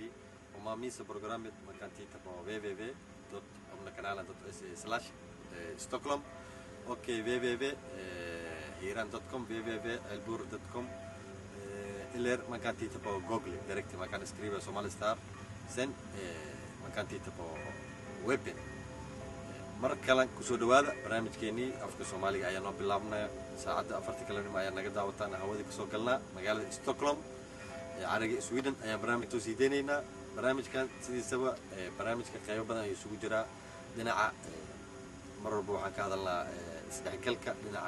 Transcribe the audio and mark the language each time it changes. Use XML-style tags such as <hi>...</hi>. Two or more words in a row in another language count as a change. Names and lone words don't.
<sv>Om man missar programmet man kan titta på www.omnakanalen.se/Stockholm och www.iran.com, www.elbur.com, eller man kan titta på Google direkt. Man kan skriva Somali Star, sen man kan titta på webben.</sv> <so>markalan kusoo dhawaada barnaamijkeenii afka Soomaaliga ayaa noo bilaabnay saacada 4 kalena ayaa naga daawataan hawada ka soo galnaa magaalada Stockholm cariga Sweden ayaa barnaamij soo siideynayna barnaamijkan sidiisaba barnaamijka qayb badan ay isugu jira dhinaca marwalba waxaan ka hadalnaa isdhexgalka dhinaca</so>